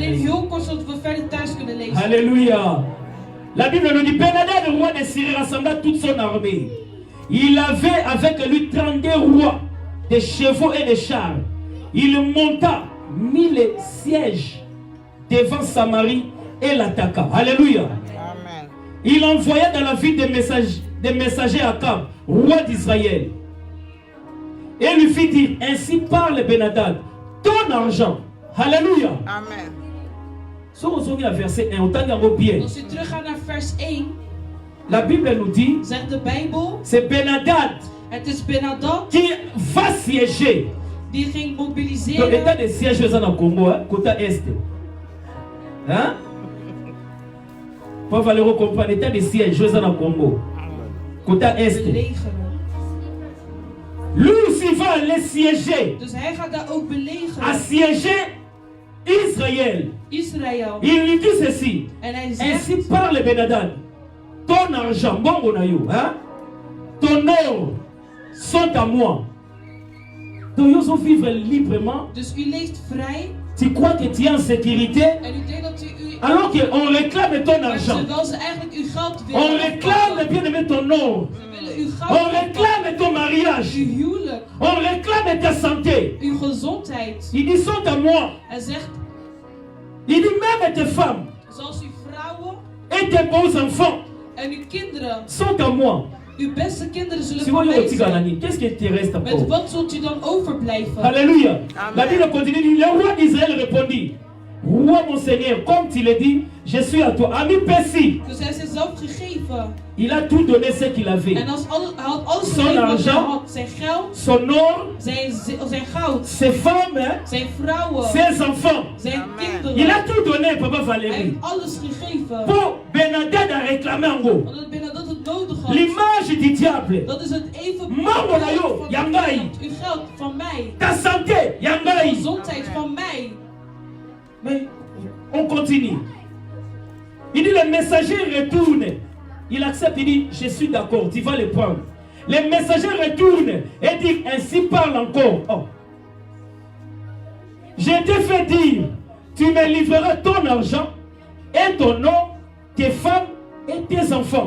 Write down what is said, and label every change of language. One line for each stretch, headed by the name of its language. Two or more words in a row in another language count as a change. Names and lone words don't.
Dutch: Alleen
French: maison.
Dutch: heel kort, zodat we verder thuis kunnen lezen.
French: Alléluia. La Bible nous dit, Ben-Hadad, le roi de Syrie, rassembla toute son armée. Il avait avec lui 32 rois, des chevaux et des chars. Il monta, mit les sièges devant Samarie et l'attaqua. Alléluia. Amen. Il envoya dans la ville des messagers à Akab, roi d'Israël. Et lui fit dire, ainsi parle Ben-Hadad, ton argent. Alléluia. Amen. Si on regarde le verset 1, on t'entend bien.
Dutch: Als we teruggaan naar vers 1,
French: La Bible nous dit,
Dutch: zegt de Bijbel,
French: c'est Ben-Hadad
Dutch: het is Ben-Hadad
French: qui va siéger.
Dutch: die ging
French: Donc,
Dutch: mobiliseren.
French: l'état de siège aux en Congo, hein, côté est. Hein? Pour Valéro comprendre, l'état de siège aux en Congo, côté est.
Dutch: Belegeren.
French: Lui aussi va aller siéger,
Dutch: Dus hij gaat daar ook belegeren.
French: assiéger Israël. Israël. Il lui dit ceci.
Dutch: En hij
French: Ainsi
Dutch: zegt,
French: parle Ben-Hadad. Ton argent, bon on a eu, hein? Ton or sont à moi. Donc, ils vont vivre librement.
Dutch: dus u leeft vrij.
French: Tu crois que tu es en sécurité?
Dutch: En u denkt dat u
French: Alors qu'on réclame ton
Dutch: maar
French: argent.
Dutch: terwijl ze eigenlijk uw geld willen.
French: On réclame
Dutch: afpakken.
French: bien aimé ton or.
Dutch: Ze willen uw
French: On
Dutch: geld afpakken.
French: réclame ton mariage.
Dutch: Uw huwelijk.
French: On réclame ta santé.
Dutch: Uw gezondheid.
French: Il dit sont à moi.
Dutch: Hij zegt,
French: Il dit même tes femmes
Dutch: zoals uw vrouwen
French: et tes beaux enfants
Dutch: en uw kinderen,
French: sont à moi.
Dutch: uw beste kinderen zullen
French: Si
Dutch: voor
French: vous
Dutch: mij
French: voyez
Dutch: zijn.
French: qu'est-ce qui te reste
Dutch: Met
French: encore?
Dutch: wat zult u dan overblijven?
French: Alléluia. Amen. La Bible continue, dit, le roi d'Israël répondit, roi mon Seigneur, comme tu le dis, je suis à toi. Ami Pessi,
Dutch: Dus hij is zichzelf gegeven.
French: il a tout donné ce qu'il avait.
Dutch: En als hij had alles
French: Son
Dutch: gegeven wat hij
French: argent.
Dutch: had. Zijn geld,
French: Son or,
Dutch: zijn goud,
French: ses femmes,
Dutch: zijn vrouwen,
French: ses enfants.
Dutch: zijn
French: Amen.
Dutch: kinderen.
French: Il a tout donné, Papa
Dutch: Hij Valérie. heeft alles gegeven.
French: Pour Ben-Hadad a réclamé en gros.
Dutch: Omdat Benadad het nodig had.
French: L'image du diable.
Dutch: Dat is het even
Lingala: Mambo na yo,
Dutch: van
Lingala: yangai.
Dutch: vijand. Uw geld van mij.
French: Ta santé, Yangai.
Dutch: Gezondheid van mij.
French: Mais on continue. Il dit le messager retourne. Il accepte, il dit je suis d'accord, tu vas le prendre. Le messager retourne et dit ainsi parle encore. Oh. Je t'ai fait dire, tu me livreras ton argent et ton nom, tes femmes et tes enfants.